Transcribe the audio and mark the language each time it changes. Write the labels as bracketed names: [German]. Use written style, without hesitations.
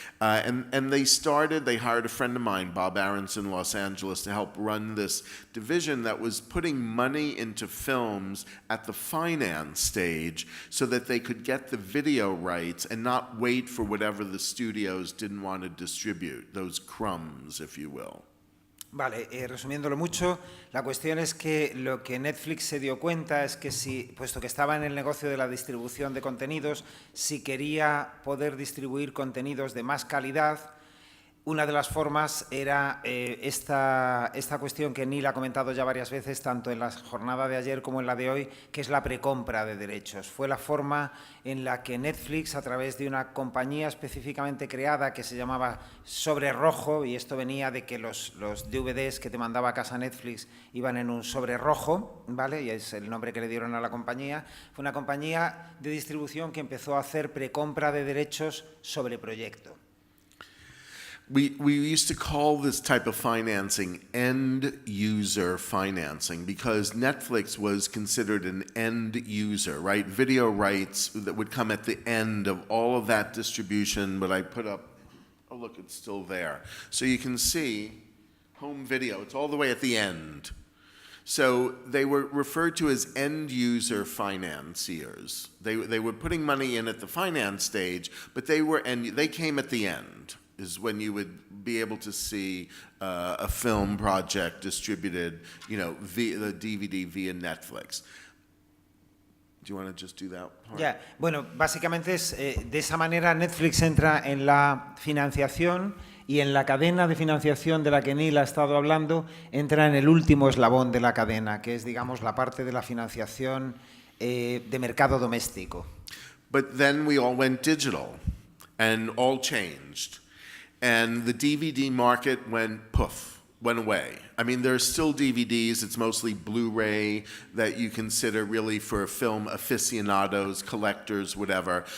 [English] And they hired a friend of mine, Bob Aronson, in Los Angeles, to help run this division that was putting money into films at the finance stage so that they could get the video rights and not wait for whatever the studios didn't want to distribute, those crumbs, if you will. [Spanish] Vale, resumiéndolo mucho, la cuestión es que lo que Netflix se dio cuenta es que puesto que estaba en el negocio de la distribución de contenidos, si quería poder distribuir contenidos de más calidad, una de las formas era esta cuestión que Neal ha comentado ya varias veces, tanto en la jornada de ayer como en la de hoy, que es la precompra de derechos. Fue la forma en la que Netflix, a través de una compañía específicamente creada que se llamaba Sobre Rojo, y esto venía de que los DVDs que te mandaba a casa Netflix iban en un sobre rojo, ¿vale? Y es el nombre que le dieron a la compañía. Fue una compañía de distribución que empezó a hacer precompra de derechos sobre proyecto. [English] We used to call this type of financing end-user financing because Netflix was considered an end user, right? Video rights that would come at the end of all of that distribution, but I put up, oh look, it's still there. So you can see home video, it's all the way at the end. So they were referred to as end-user financiers. They were putting money in at the finance stage, but they came at the end. Is when you would be able to see a film project distributed, via the DVD via Netflix. Do you want to just do that part? [Spanish] Ya, bueno, básicamente es de esa manera Netflix entra en la financiación y en la cadena de financiación de la que Neal ha estado hablando, entra en el último eslabón de la cadena, que es, digamos, la parte de la financiación de mercado doméstico. [English] But then we all went digital and all changed. And the DVD market went away. I mean, there's still DVDs, it's mostly Blu-ray that you consider really for film aficionados, collectors, whatever.